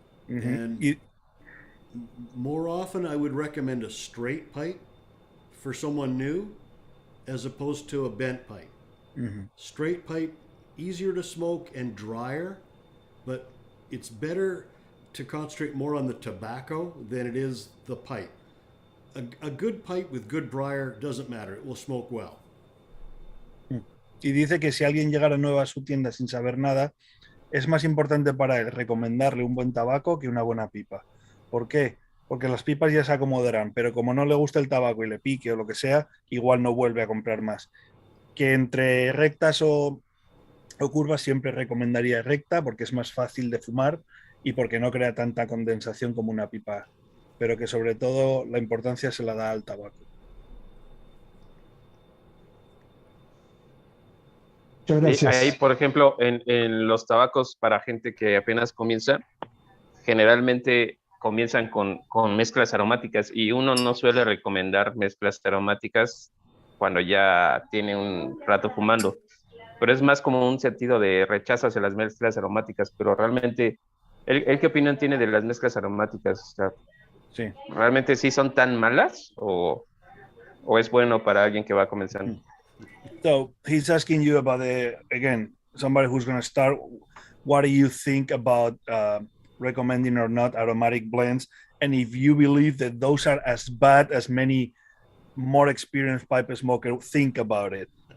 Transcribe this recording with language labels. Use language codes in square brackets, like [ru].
[en] Mm-hmm. And more often I would recommend a straight pipe for someone new as opposed to a bent pipe. Mm-hmm. Straight pipe, easier to smoke and drier, but it's better to concentrate more on the tobacco than it is the pipe. A good pipe with good briar doesn't matter, it will smoke well. [es] Y dice que si alguien llegara nuevo a su tienda sin saber nada, es más importante para él recomendarle un buen tabaco que una buena pipa. ¿Por qué? Porque las pipas ya se acomodarán, pero como no le gusta el tabaco y le pique o lo que sea, igual no vuelve a comprar más. Que entre rectas o curvas siempre recomendaría recta porque es más fácil de fumar y porque no crea tanta condensación como una pipa, pero que sobre todo la importancia se la da al tabaco. Muchas gracias. Ahí, por ejemplo, en los tabacos para gente que apenas comienza, generalmente comienzan con mezclas aromáticas y uno no suele recomendar mezclas aromáticas cuando ya tiene un rato fumando, pero es más como un sentido de rechazo hacia las mezclas aromáticas, pero realmente, ¿él qué opinión tiene de las mezclas aromáticas? O sea, Sí. ¿Realmente sí son tan malas o es bueno para alguien que va comenzando? [en] So he's asking you about somebody who's going to start. What do you think about recommending or not aromatic blends? And if you believe that those are as bad as many more experienced pipe smokers think about it.